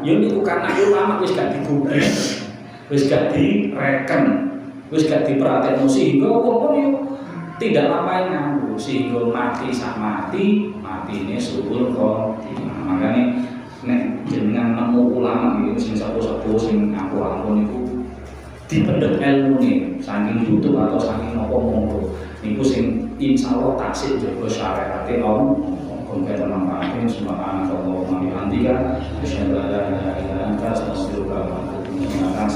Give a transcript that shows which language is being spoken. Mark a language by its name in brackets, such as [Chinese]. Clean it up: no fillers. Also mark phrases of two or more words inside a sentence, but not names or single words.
[Javanese] Ya niku karena ulama wis gak digubris, wis gak direken, wis gak diperhatekno sehingga wong yo tidak lampahi nganggur sehingga mati sak matine [Arabic] سوء الخاتمة. [Javanese] Makane nek jenengan nemu ulama iki sing sapa-sapa sing aku niku dipendhet ilmune saking YouTube atau saking napa monggo niku sing insyaallah taksih jaga syariate Allah monggo manfaatke [Arabic] سبحان الله وبحمدك أشهد أن لا إله إلا أنت أستغفرك وأتوب إليك.